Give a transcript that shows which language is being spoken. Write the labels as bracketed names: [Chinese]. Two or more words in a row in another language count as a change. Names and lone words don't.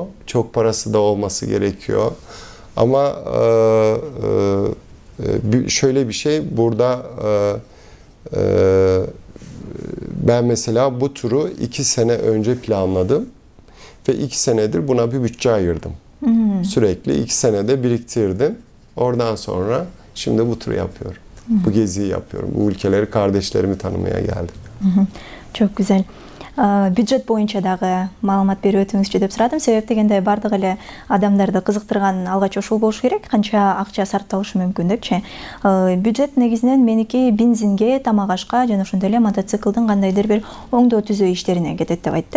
[Turkish] Çok parası da olması gerekiyor. Ama şöyle bir şey, burada ben mesela bu turu 2 sene önce planladım ve 2 senedir buna bir bütçe ayırdım. Sürekli 2 senede biriktirdim. Oradan sonra şimdi bu turu yapıyorum. Bu geziyi yapıyorum. Bu ülkeleri, kardeşlerimi tanımaya geldim. Çok güzel. [Kyrgyz] Бюджет боюнча дагы маалымат берип өтүңүзчү деп сурадым. Себеп дегенде бардык эле адамдарды кызыктырган алгач ушул болуш керек. Канча акча сарпталышы мүмкүн депчи. Бюджет негизинен меники бензинге, тамак ашка жана ошондой эле мотоциклдин кандайдыр бир оңдоо түзөө иштерине кетет деп айтты.